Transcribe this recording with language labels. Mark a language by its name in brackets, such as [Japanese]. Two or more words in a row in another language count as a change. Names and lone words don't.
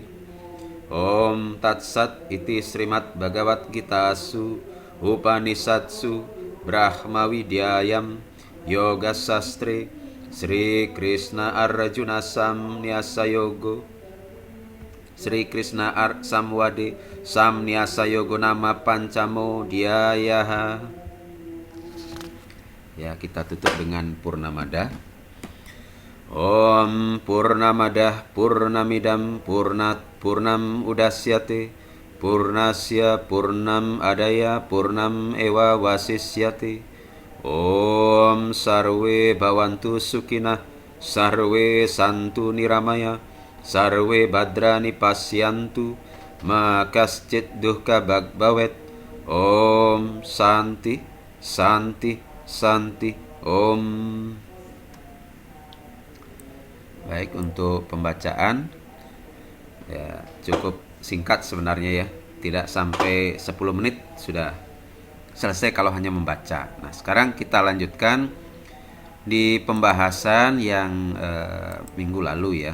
[Sanskrit] Om tatsat iti Srimad Bhagavad Gitasu Upanisatsu Brahma Widyayam Yoga Sastre Sri Krishna Arjuna Samnyasa Yogo Sri Krishna Samwade Samnyasa Yogo nama Pancamo Dhyaya. [Indonesian] Ya, kita tutup dengan Purnamada. [Sanskrit] Om Purnamadah Purnamidam Purnat Purnam Udasyate Purnasya Purnam Adaya Purnam Ewa Wasisyate. Om Sarwe Bhavantu Sukinah Sarwe Santu Niramaya Sarwe Badrani Pasyantu Makascit Duhka Bhavet. Om Santi Santi Santi Om. [Indonesian] Baik, untuk pembacaan ya cukup singkat sebenarnya ya, tidak sampai 10 menit sudah selesai kalau hanya membaca. Nah, sekarang kita lanjutkan di pembahasan yang minggu lalu ya.